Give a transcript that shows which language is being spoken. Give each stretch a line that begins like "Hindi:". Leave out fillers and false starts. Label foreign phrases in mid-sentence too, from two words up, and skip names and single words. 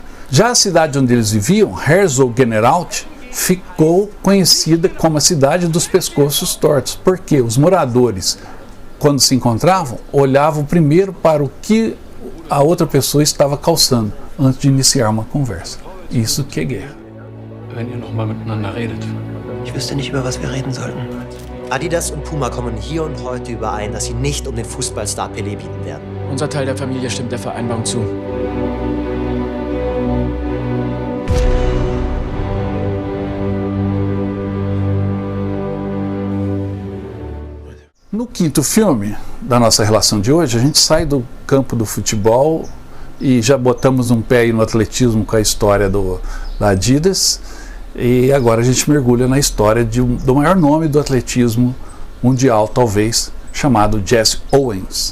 Portuguese: Já a cidade onde eles viviam, Herzogenaurach, ficou conhecida como a cidade dos pescoços tortos, porque os moradores, quando se encontravam, olhavam primeiro para o que a outra pessoa estava calçando, antes de iniciar uma conversa. Isso que é guerra.
German: Wenn ihr noch mal miteinander redet. Ich wüsste nicht, über was wir reden sollten. Adidas und Puma kommen hier und heute überein, dass sie nicht um den Fußballstar Pelé bieten werden. Unser Teil der Familie stimmt der Vereinbarung zu.
Portuguese: No quinto filme da nossa relação de hoje, a gente sai do campo do futebol e já botamos um pé aí no atletismo com a história da Adidas, e agora a gente mergulha na história do maior nome do atletismo mundial, talvez, chamado Jesse Owens.